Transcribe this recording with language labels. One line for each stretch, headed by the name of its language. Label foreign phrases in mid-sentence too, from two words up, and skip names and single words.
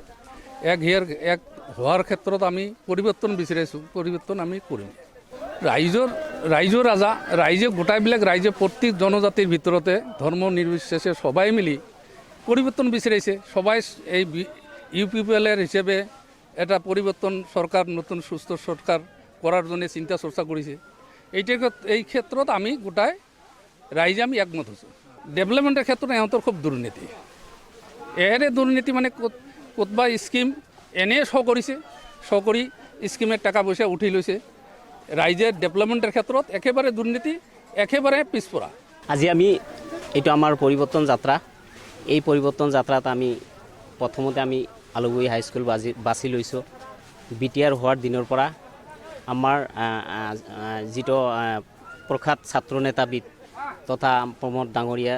Assamese: এক হোৱাৰ ক্ষেত্ৰত আমি পৰিৱৰ্তন বিচাৰিছোঁ পৰিৱৰ্তন আমি কৰিম ৰাইজৰ ৰাজা ৰাইজে গোটাইবিলাক ৰাইজে প্ৰত্যেক জনজাতিৰ ভিতৰতে ধৰ্ম নিৰ্বিশেষে সবাই মিলি পৰিৱৰ্তন বিচাৰিছে সবাই এই UPPL-এর হিসেবে এটা পৰিৱৰ্তন সরকার নতুন সুস্থ সরকার
Bangla: করার জন্য
Assamese: চিন্তা চর্চা কৰিছে এই ক্ষেত্ৰত আমি গোটাই ৰাইজে আমি একমত হৈছোঁ ডেভেলপমেন্টের ক্ষেত্ৰত এহঁতৰ খুব দুর্নীতি এৰে দুর্নীতি মানে কতবা স্কিম এনে কৰি স্কিমের টাকা পয়সা উঠি লৈছে ৰাইজে ডেভেলপমেন্টের ক্ষেত্ৰত একেবারে দুর্নীতি একেবারে পিছপৰা আজি আমি এইটো আমাৰ পৰিৱৰ্তন যাত্ৰা এই পৰিৱৰ্তন যাত্ৰাত আমি প্ৰথমতে আমি আলুগুৰি হাইস্কুল বাছি লৈছোঁ BTR হোৱাৰ দিনৰ পৰা আমাৰ যিটো প্ৰখ্যাত ছাত্ৰ নেতাবিদ তথা প্ৰমোদ ডাঙৰীয়া